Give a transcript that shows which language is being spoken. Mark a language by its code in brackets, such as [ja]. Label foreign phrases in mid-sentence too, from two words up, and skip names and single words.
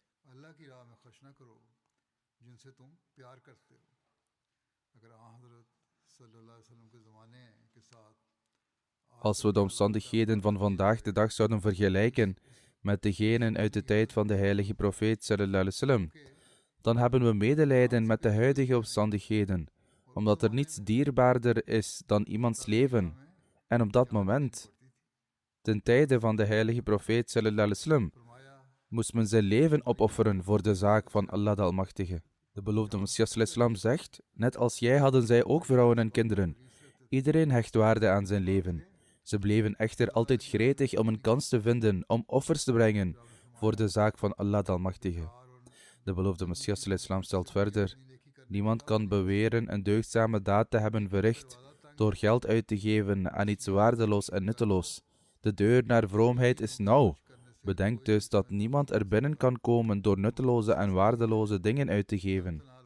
[nl] Als we de omstandigheden van vandaag de dag zouden vergelijken met degenen uit de tijd van de heilige profeet [ar] صلى الله عليه وسلم, [nl] dan hebben we medelijden met de huidige omstandigheden, omdat er niets dierbaarder is dan iemands leven. En op dat moment, ten tijde van de heilige profeet [ar] صلى الله عليه وسلم, [nl] moest men zijn leven opofferen voor de zaak van Allah de Almachtige. De beloofde Messias [ar] صلى الله عليه وسلم [nl] zegt, net als jij hadden zij ook vrouwen en kinderen. Iedereen hecht waarde aan zijn leven. Ze bleven echter altijd gretig om een kans te vinden om offers te brengen voor de zaak van Allah de Almachtige. De beloofde Messias [ar] صلى الله عليه وسلم [nl] stelt verder, niemand kan beweren een deugdzame daad te hebben verricht door geld uit te geven aan iets waardeloos en nutteloos. De deur naar vroomheid is nauw. Bedenk dus dat niemand er binnen kan komen door nutteloze en waardeloze dingen uit te geven.